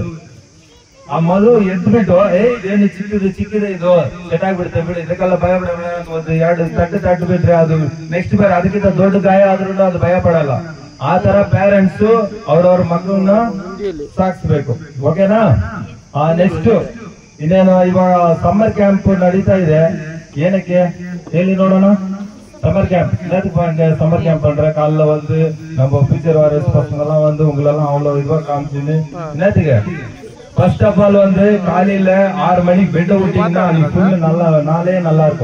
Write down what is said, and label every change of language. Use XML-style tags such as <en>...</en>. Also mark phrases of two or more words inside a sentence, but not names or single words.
<kn>ಆ ಮಗು ಎದ್ಬಿಟ್ಟು ಇದೇನು ಚಿಕ್ಕಿದೆ ಇದು ಕೆಟ್ಟಾಗ್ಬಿಡುತ್ತೆ ಬಿಡಿ, ಇದಕ್ಕೆಲ್ಲ ಭಯ ಬಿಡ, ಒಂದು 2 ತಟ್ಟು ಬಿಟ್ರೆ ಅದು ನೆಕ್ಸ್ಟ್ ಬೇರೆ ಅದಕ್ಕಿಂತ ದೊಡ್ಡ ಗಾಯ ಆದ್ರೂ ಅದು ಭಯ ಪಡಲ್ಲ. ಆ ತರ ಪೇರೆಂಟ್ಸ್ ಅವ್ರವ್ರ ಮಕ್ಕಳನ್ನ ಸಾಕ್ಸ್ಬೇಕು. ಓಕೆನಾ? ನೆಕ್ಸ್ಟ್ ಇನ್ನೇನು, ಇವಾಗ</kn> <en>summer camp</en> <kn>ನಡೀತಾ ಇದೆ. ಏನಕ್ಕೆ ಹೇಳಿ ನೋಡೋಣ.</kn> <en>summer camp</en> <ta>என்னத்துக்கு</ta> <en>summer camp</en> <ta>பண்ற? காலைல வந்து நம்ம ஃபியூச்சர் வாரியர்ஸ் பசங்க எல்லாம் வந்து உங்களெல்லாம் அவ்வளவு இதுவா காமிச்சுன்னு என்னத்துக்கு?</ta> <en>first of all</en> <ta>வந்து காலையில 6 மணிக்கு பெட் விட்டீங்கன்னா ஃபுல் நல்லா நாளே நல்லா இருக்கும்.</ta>